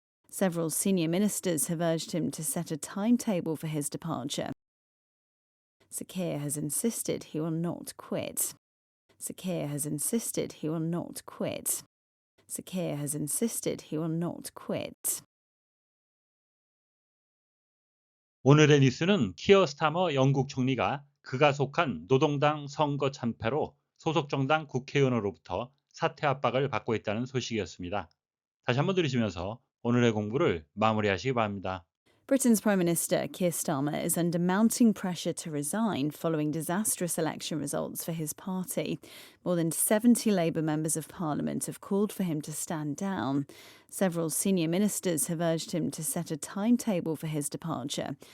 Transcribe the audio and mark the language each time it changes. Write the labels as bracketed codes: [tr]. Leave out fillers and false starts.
[en] Several senior ministers have urged him to set a timetable for his departure. Sir Keir has insisted he will not quit. Sir Keir has insisted he will not quit. Sir Keir has insisted he will not quit. [ko] 오늘의 뉴스는 키어 스타머 영국 총리가 그가 속한 노동당 선거 참패로 소속 정당 국회의원으로부터 사퇴 압박을 받고 있다는 소식이었습니다. 다시 한번 들으시면서 오늘의 공부를 마무리하시기 바랍니다. [en] Britain's Prime Minister Keir Starmer is under mounting pressure to resign following disastrous election results for his party. More than 70 Labour members of Parliament have called for him to stand down. Several senior ministers have urged him to set a timetable for his departure.